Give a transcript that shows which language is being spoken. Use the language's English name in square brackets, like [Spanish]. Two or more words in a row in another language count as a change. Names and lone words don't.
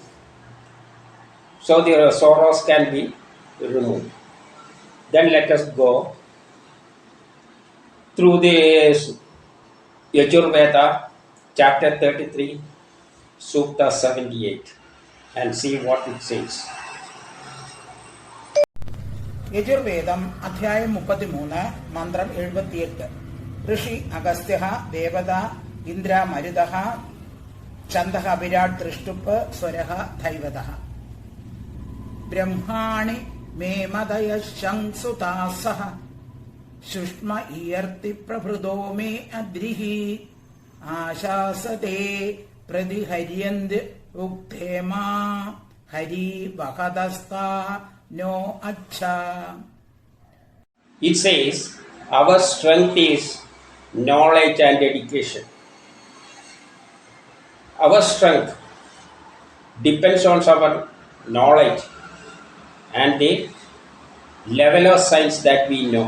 [English] So the sorrows can be removed. Then let us go through the Yajurveda, chapter 33, Sutta 78, and see what it says. [Malayalam] യജുർവേദം അധ്യായം 33 മന്ത്രം 78. [Sanskrit] ऋषि अगस्त्यः देवता इन्द्र मरुतः छन्दः विराट् दृष्टुप् स्वरः धैवतः. ബ്രഹ്മാണി मे मदयः शंसुतासः शुष्म इयर्ति प्रभृतो मे अद्रिः आशासते प्रतिहर्यन्त उक्ते मा हरि वहदस्ता नो अच्छा. [English] It says, our strength is knowledge and education. Our strength depends on our knowledge and the level of science that we know.